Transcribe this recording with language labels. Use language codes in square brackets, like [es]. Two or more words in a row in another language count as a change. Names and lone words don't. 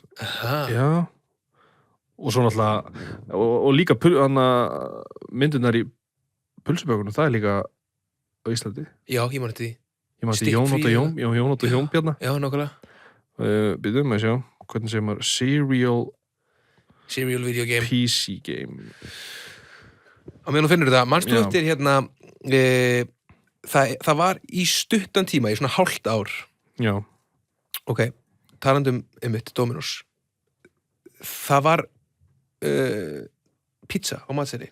[is] Aha. Já. Og svo náttúrulega, og líka myndirnar í pulsubökunum, það er líka á Íslandi. Já, ég man eftir því. Ég man eftir Jón og Jón Bjarna. Já, nákvæmlega. Byrjum að sjá, hvernig segir maður, [en] Serial video game. PC game. [is] Á meðan þú finnur þetta, manstu eftir hérna, það var í stuttan tíma, í svona hálft ár. Já. Ok, talandum mitt, Dominos. Það var pizza á matseðli.